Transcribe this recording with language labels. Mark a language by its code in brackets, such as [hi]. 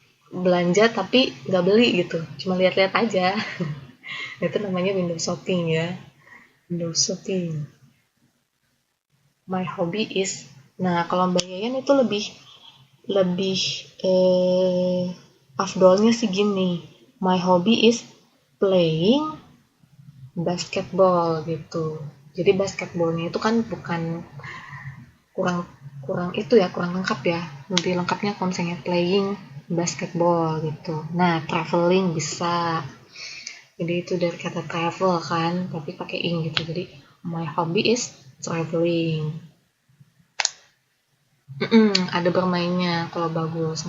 [id] Belanja tapi nggak beli gitu, cuma lihat-lihat aja. Itu namanya [en] window shopping ya. Window shopping. My hobby is. [id] Nah, kalau Mbak Yayan itu lebih lebih eh, afdolnya sih gini. [en] My hobby is playing basketball [id] gitu. Jadi basketballnya itu kan bukan kurang kurang itu ya, kurang lengkap ya. Lebih lengkapnya kalau misalnya [en] playing basketball [id] gitu. Nah, traveling bisa. Jadi itu dari kata travel kan, tapi pakai ing gitu. Jadi [en] my hobby is traveling. [id] Ada bermainnya kalau bagus.